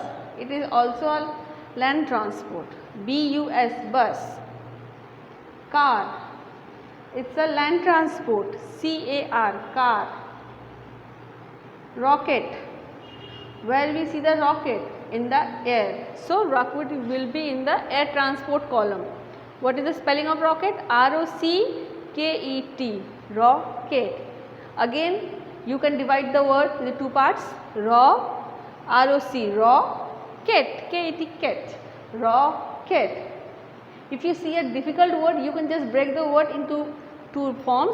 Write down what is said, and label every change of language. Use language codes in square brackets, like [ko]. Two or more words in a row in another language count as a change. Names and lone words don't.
[en] It is also a land transport, B-U-S, bus. Car, It's a land transport. C-A-R, car. Rocket. Where we see the rocket? In the air. So rocket will be in the air transport column. What is the spelling of rocket? R-O-C-K-E-T. Rocket. Again, you can divide the word into two parts. Raw, R-O-C, raw, ket, K-E-T, ket. Rocket. If you see a difficult word, you can just break the word into two forms.